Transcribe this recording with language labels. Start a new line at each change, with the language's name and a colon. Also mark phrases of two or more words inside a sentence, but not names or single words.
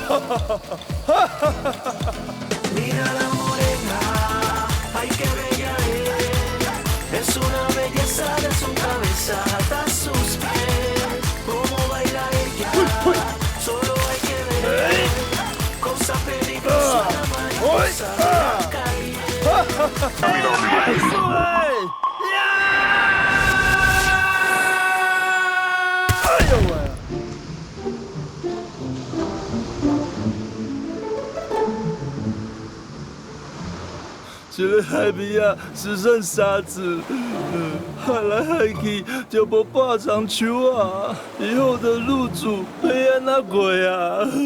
Spanish: Mira la morena, ay qué bella es una belleza de su cabeza hasta sus pies. Cómo baila ella, solo hay que ver. Cosa peligrosa, una mariposa de la calle. 哎呦喂！
Min Nan Chinese: 这个海边啊，只剩沙子，海来海去就无半长树啊，以后的路主会安怎过啊？